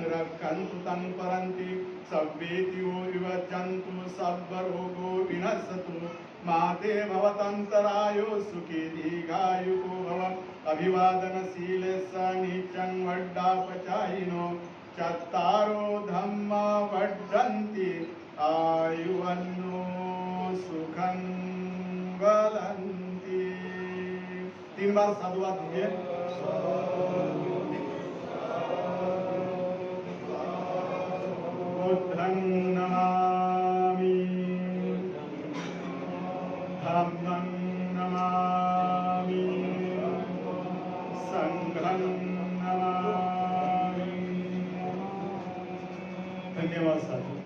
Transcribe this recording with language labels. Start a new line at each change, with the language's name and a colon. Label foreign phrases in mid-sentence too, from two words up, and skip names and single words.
Pali: रक्षन्तु तं परन्ति सब्बेत्यो विवज्जन्तु सर्वरोगो विनश्यतु माते भवतन्तरायो सुखी दीर्घायुको भव अभिवादनशीलेश नीचं वड्डापचायिनो चत्तारो धम्मा वर्धन्ति आयुवन्नो सुखं वदन्ति।
Hindi: 3 बार साधुवाद दीजिए।
Pali: बुद्धं नमामि, धम्मं नमामि, संघं नमामि।
Hindi: धन्यवाद साथी।